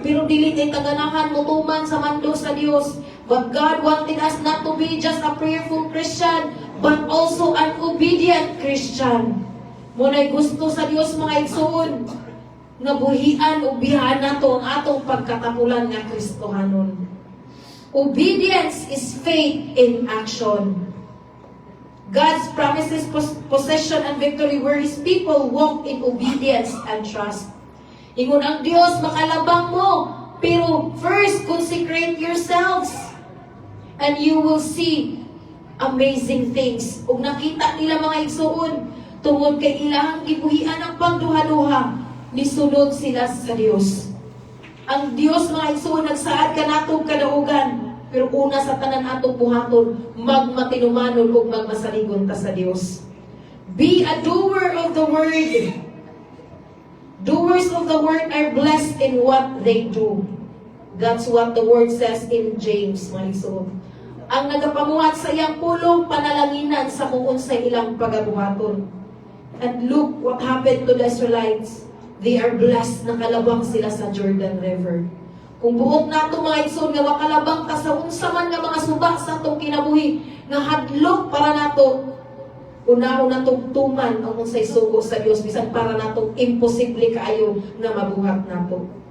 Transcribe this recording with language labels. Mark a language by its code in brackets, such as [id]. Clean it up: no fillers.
[ceb] Pero dili kay taganahan mo tuman sa mando sa Dios. [en] But God wanted us not to be just a prayerful Christian, but also an obedient Christian. [ceb] Muna'y gusto sa Dios mga igsoon, nga buhian o bihan nato ang atong pagkatapulan nga Kristohanon. [en] Obedience is faith in action. God's promises possession and victory where His people walk in obedience and trust. [ceb] Ingon ang Dios, makalabang mo, pero [en] first consecrate yourselves and you will see amazing things. [ceb] Ug nakita nila mga igsoon, tungod kay ilahang gibuhian ang pagduha-duha, nisunod sila sa Dios. Ang Dios mga igsoon, nagsaad ka natong kadaugan, pero una sa tanan atong buhaton, magmatinumanon ug magmasaligon ta sa Dios. [en] Be a doer of the word. Doers of the word are blessed in what they do. That's what the word says in James, mga igsoon. [ceb] Ang nagapamuhat sa iyang pulong panalanginan sa kung unsay ilang pagabuhaton. [en] And look what happened to the Israelites. They are blessed [ceb] na kalabang sila sa [en] Jordan River. [ceb] Kung buok nato mga igsoon nga makalabang ta sa unsa man nga mga suba sa atong kinabuhi nga hadlok para nato una-una tugtuman ang unsay sugo sa Dios bisan para nato imposible kaayo nga mabuhat nato.